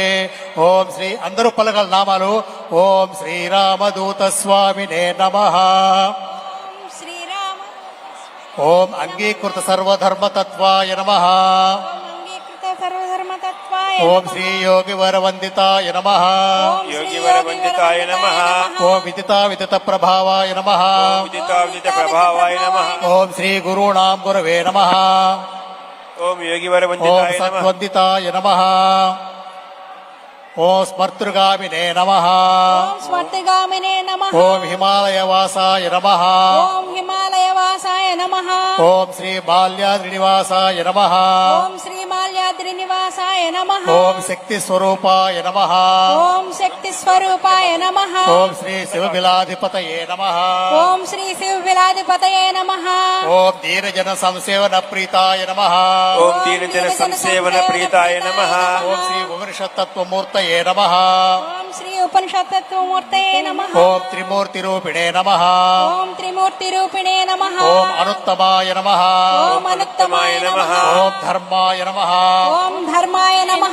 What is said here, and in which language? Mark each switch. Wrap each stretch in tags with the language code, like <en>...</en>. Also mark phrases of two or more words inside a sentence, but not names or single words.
<te>ఓం శ్రీ అందరూ పలకల నామాలు.</te> <sa>ఓం శ్రీరామదూత స్వామినే నమః. శ్రీరామ ఓం అంగీకృత సర్వధర్మతత్వాయ నమః. అంగీకృత సర్వధర్మతత్వాయ ఓం శ్రీ యోగి వరవందితాయ నమః. योगिवरवन्दिताय नमः। ఓం విదితా విదిత ప్రభావాయ నమః. उदिताविदितप्रभावाय नमः। ఓం శ్రీ గురూణాం గురవే నమః. ॐ ఓం योगिवरवन्दिताय नमः। సత్వందితాయ నమః. ఓం స్మర్తృగామినే నమః. ఓం స్వర్తిగామినే నమః. ఓం హిమాలయవాసాయ నమః. ఓం హిమాలయవాసాయ నమః. ఓం శ్రీ బాల్యాద్రినివాసాయ నమః. ఓం శ్రీ మాల్యాద్రి నివాసాయ నమః. ఓం శక్తి స్వరూపాయ నమః. ఓం శక్తి స్వరూపాయ నమః. ఓం శ్రీ శివబిలాధిపతయే నమః. ఓం శ్రీ శివ విలాధిపతయే నమః. ఓం దీనజన సంసేవన ప్రీతాయ నమః. ॐ दीनजनसंसेवनप्रीताय नमः। ఓం శ్రీ ఉపనిషత్తత్వమూర్తయే నమః. ఓం శ్రీ ఉపనిషత్తత్వమూర్తయే నమః. ఓం త్రిమూర్తి రూపిణే నమః. ఓం త్రిమూర్తి రూపిణే నమః. ఓం అనుత్తమాయ నమః. ఓం అనుత్తమాయ నమః. ఓం ధర్మాయ నమః. ఓం ధర్మాయ నమః.</sa>